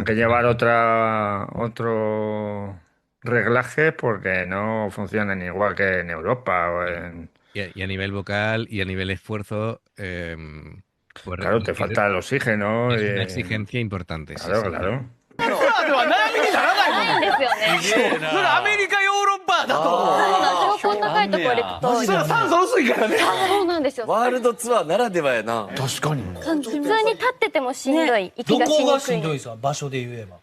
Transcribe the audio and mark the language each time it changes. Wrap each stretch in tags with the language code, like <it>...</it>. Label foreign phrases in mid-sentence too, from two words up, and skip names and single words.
<es>Tienen que llevar otro reglaje porque no funcionan igual que en Europa o en... Y a nivel vocal y a nivel esfuerzo, pues Claro, te falta el oxígeno. es una exigencia importante. Sí, Claro, sí. claro.</es> <ja>ないんですよね。それアメリカヨーロッパだと。標高高いところ行くと。それ酸素薄いからね。そうなんですよ。ワールドツアーならではやな。確かに。普通に立っててもしんどい。息がしにくい。どこがしんどいですか、場所で言えば。</ja>